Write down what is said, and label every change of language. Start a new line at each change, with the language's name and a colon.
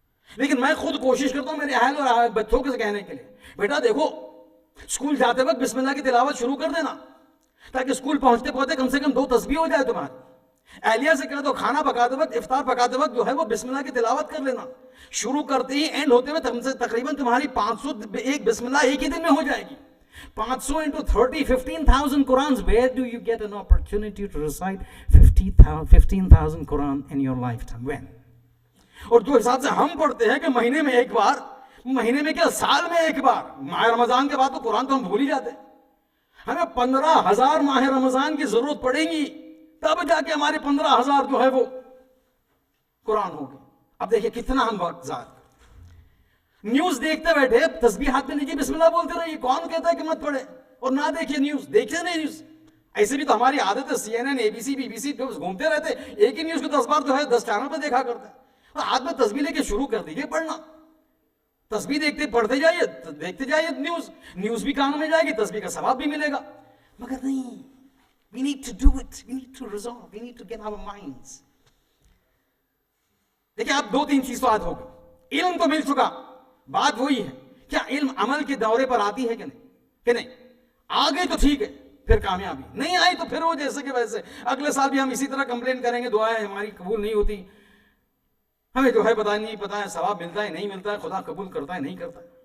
Urdu: لیکن میں خود کوشش کرتا ہوں میرے اہل اور بچوں کے کہنے کے لیے، بیٹا دیکھو اسکول جاتے وقت بسم اللہ کی تلاوت شروع کر دینا، تاکہ اسکول پہنچتے پہنچتے کم سے کم 2 تسبیح ہو جائے تمہاری. اہلیہ سے کہہ دو کھانا پکاتے وقت، افطار پکاتے وقت جو ہے وہ بسم اللہ کی تلاوت کر لینا. شروع کرتے ہی اینڈ ہوتے ہوئے تقریباً تمہاری 500 ایک بسم اللہ ایک ہی دن میں ہو جائے گی.
English: 500 into 30, 15,000 Qurans. Where do you get an opportunity to recite 15,000 Quran in your lifetime? When?
Urdu: اور جو حساب سے ہم پڑھتے ہیں کہ مہینے میں ایک بار، مہینے میں کیا سال میں ایک بار، ماہ رمضان کے بعد تو قرآن تو ہم بھول ہی جاتے ہیں. ہمیں 15,000 ماہ رمضان کی ضرورت پڑے گی تب جا کے ہمارے 15,000 جو ہے وہ قرآن ہوگی. اب دیکھیں کتنا ہم وقت ضائع. نیوز دیکھتے بیٹھے تسبیح ہاتھ میں لیجیے بسم اللہ بولتے رہیے. کون کہتا ہے کہ مت پڑھے اور نہ دیکھیے نیوز؟ دیکھتے نہیں نیوز. ایسے بھی تو ہماری عادت ہے CNN ABC BBC جو گھومتے رہتے، ایک ہی نیوز کو 10 بار جو ہے 10 چینل پہ دیکھا کرتے ہیں. اور ہاتھ میں تسبیح لے کے شروع کر دیجیے پڑھنا. تسبیح دیکھتے پڑھتے جائیے، دیکھتے جائیے نیوز بھی کانوں میں جائے گی، تسبیح کا ثواب بھی ملے گا. مگر نہیں،
English: we need to do it, we need to resolve, we need to get our minds.
Urdu: دیکھیں آپ 2-3 چیز تو آج ہو گئی. علم تو مل چکا، بات وہی ہے کیا علم عمل کے دورے پر آتی ہے کہ نہیں؟ آگے تو ٹھیک ہے، پھر کامیابی نہیں آئی تو پھر وہ جیسے کہ ویسے. اگلے سال بھی ہم اسی طرح کمپلین کریں گے، دعائیں ہماری قبول نہیں ہوتی، ہمیں جو ہے پتہ ہے ثواب ملتا ہے نہیں ملتا ہے، خدا قبول کرتا ہے نہیں کرتا ہے.